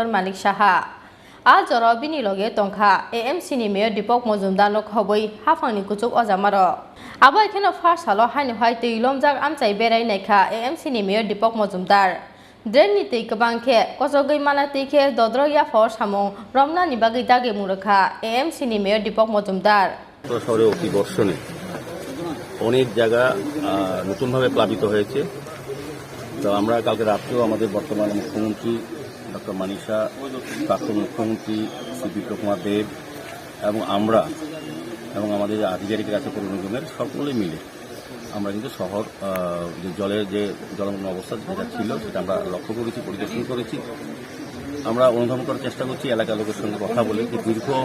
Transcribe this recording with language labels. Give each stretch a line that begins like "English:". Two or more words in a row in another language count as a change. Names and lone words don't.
Kok Borok: Malik Saha a jarao bini loge tongkha AMC ni mayor Dipak Majumder no khoboi hafangni kuchuk ojamaro abo ekheno Phasalo Haino hai tui Lomjak Amchai berai Naikha AMC ni mayor Dipak Majumder Dren ni tei kabangke kosogai mana teike dodro ya for samong romna ni bagai dage murakha AMC ni mayor Dipak Majumder
Bangla: শহরে অতি বর্ষণে অনেক জায়গা নতুনভাবে প্লাবিত হয়েছে তো আমরা কালকে রাত্রেও আমাদের বর্তমান মুখ্যমন্ত্রী ডক্টর মানিষা প্রাক্তন মুখ্যমন্ত্রী শ্রী বিপ্লব কুমার দেব এবং আমরা এবং আমাদের আধিকারিকের কাছে পৌর নিগমের সকলে মিলে আমরা কিন্তু শহর যে জলের যে জলমগ্ন অবস্থা যেটা ছিল সেটা আমরা লক্ষ্য করেছি পরিদর্শন করেছি আমরা অনুধাবন করার চেষ্টা করছি এলাকার লোকের সঙ্গে কথা বলে যে দীর্ঘ